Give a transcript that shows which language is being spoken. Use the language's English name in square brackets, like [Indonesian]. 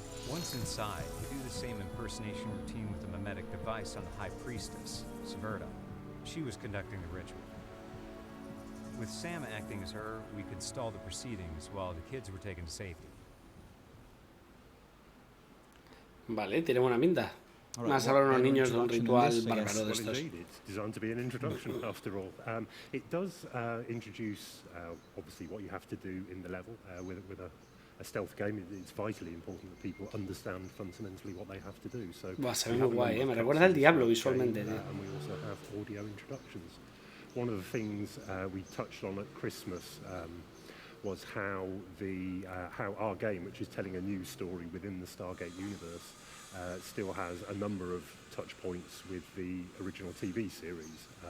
[English] Once inside, we do the same impersonation routine with a mimetic device on the High Priestess, Svarta. She was conducting the ritual. With Sam acting as her, we could stall the proceedings while the kids were taken to safety. [Spanish] Vale, tiene buena pinta. Más hablar unos niños de un ritual bárbaro de estos. [English] It's designed to be an introduction, after all. It does introduce, obviously, what you have to do in the level with a stealth game. It's vitally important that people understand fundamentally what they have to do. So [Spanish] Buah, se ve muy guay, me recuerda al Diablo visualmente, tío. [English] And we also have audio introductions. One of the things we touched on at Christmas was how our game, which is telling a new story within the Stargate universe, still has a number of touch points with the original TV series.